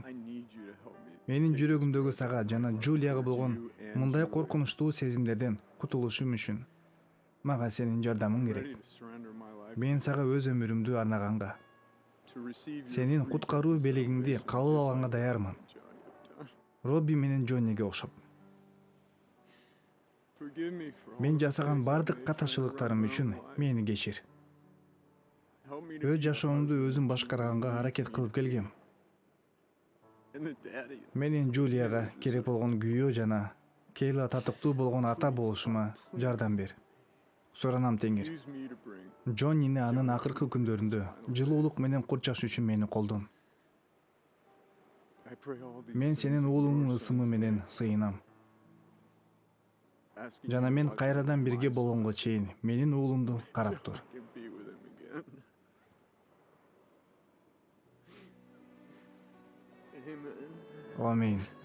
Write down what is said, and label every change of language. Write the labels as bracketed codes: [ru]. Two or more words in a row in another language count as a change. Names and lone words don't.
[en] I need you to help me. [ky] Менин [en] take this [ky] жүрөгүмдөгү [en] breath [ky] сага жана Джулияга болгон мындай коркунучтуу сезимдерден кутулушум үчүн мага сенин жардамың [en] I'm [ky] керек. [en] ready to surrender my life [ky] Мен [en] to [ky] сага өз өмүрүмдү арнаганга, [en] to receive your [ky] сенин [en] free [ky] куткаруу [en] gift of [ky] белегиңди [en] salvation, [ky] кабыл [en] just [ky] алганга [en] like [ky] даярмын. [en] Johnny have done. [ky] Робби менен Джонниге окшоп. [en] Forgive me for all [ky] Мен [en] the [ky] жасаган [en] mistakes I've [ky] бардык [en] made trying to [ky] катачылыктарым [en] run my [ky] үчүн [en] own life. [ky] мени кечир. [en] Help me to [ky] Өз [en] be the [ky] жашоомду [en] husband [ky] өзүм [en] that [ky] башкарганга [en] you [ky] аракет [en] need [ky] кылып [en] me to be, [ky] келгем. [en] and the daddy [ky] Менин Джулияга [en] you [ky] керек [en] deserve. [ky] болгон күйөө жана Кейла татыктуу болгон ата болушума жардам бер. Суранам, Теңир. [en] Use me to bring [ky] Джоннини анын акыркы күндөрүндө жылуулук менен курчаш үчүн мени колдон. [en] I pray all these [ky] Мен [en] things [ky] сенин [en] in [ky] уулуңдун [en] your [ky] ысымы [en] son's [ky] менен [en] name, [ky] сыйынам. [en] asking [ky] Жана [en] you to [ky] мен [en] watch over [ky] кайрадан [en] my [ky] бирге [en] son [ky] болгонго чейин менин уулумду карап [en] till [ky] тур. [en] I can be with him again. Amen. [ky] Амин.